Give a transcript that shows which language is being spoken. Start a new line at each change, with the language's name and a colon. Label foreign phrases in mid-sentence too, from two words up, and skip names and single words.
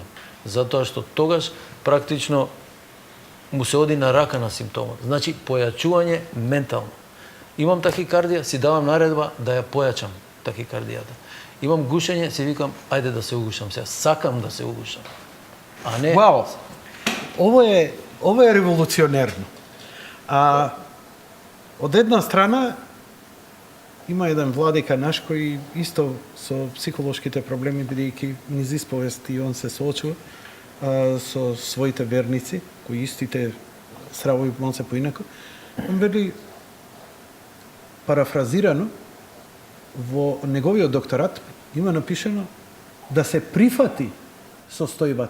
Macedonian: Затоа што тогаш практично му се оди на рака на симптомот. Значи, појачување ментално. Имам тахикардија, си давам наредба да ја појачам тахикардијата. Имам гушење, си викам, ајде да се угушам сега. Сакам да се угушам. А не... Вау!
Bosnian: Ovo je revolucionerno.
Macedonian: A od една страна има еден владика наш кој исто со психолошките проблеми, бидејќи низ исповест и он се соочува со своите верници, кои истите стравови малце поинако. Он вели, парафразирано, во неговиот докторат има напишено да се прифати состојбата.